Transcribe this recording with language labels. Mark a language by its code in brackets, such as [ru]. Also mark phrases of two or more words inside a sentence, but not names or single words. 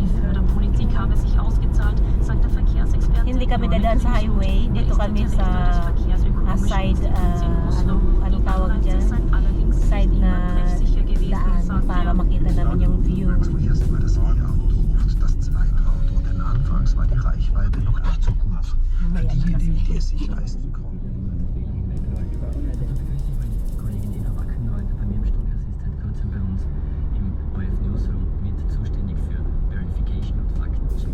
[tl] Hindi kami dadaan sa highway, dito kami sa side, ano tawag dyan, side na daan para makita namin yung view. [de] Anfangs war die Reichweite noch nicht so gut für diejenigen, die es sich leisten konnten. Kollegin Ina Wackenwald, bei mir im Studioassistent Kurzen bei uns im ORF Newsroom mit zuständig für Verification und Faktencheck.